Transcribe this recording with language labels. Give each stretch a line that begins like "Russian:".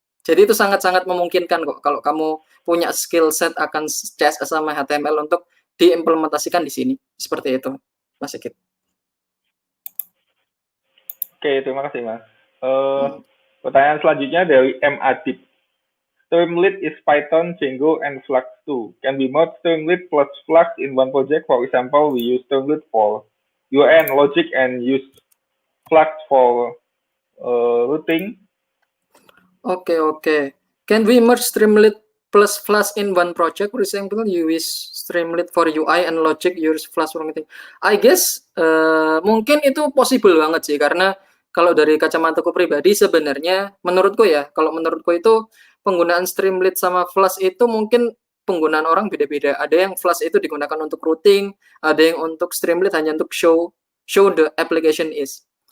Indonesian: Jadi itu sangat-sangat memungkinkan kok kalau kamu punya skill set akan CSS sama HTML untuk diimplementasikan di sini. Seperti itu, Mas Sigit. Oke, terima kasih, Mas. Pertanyaan selanjutnya dari M. Adib.
English: Streamlit is Python, Django, and Flask too. Can we merge Streamlit plus Flask in one project? For example, we use Streamlit for UN logic and use Flask for routing. Okay. Can we merge Streamlit plus Flask in one project? For example, you use Streamlit for UI and logic, use Flask for anything. I guess
Indonesian: mungkin itu possible banget sih, karena kalau dari kacamataku pribadi sebenarnya menurutku itu penggunaan Streamlit sama Flask itu mungkin penggunaan orang beda-beda. Ada yang Flask itu digunakan untuk routing, ada yang untuk Streamlit hanya untuk
English: show the application is.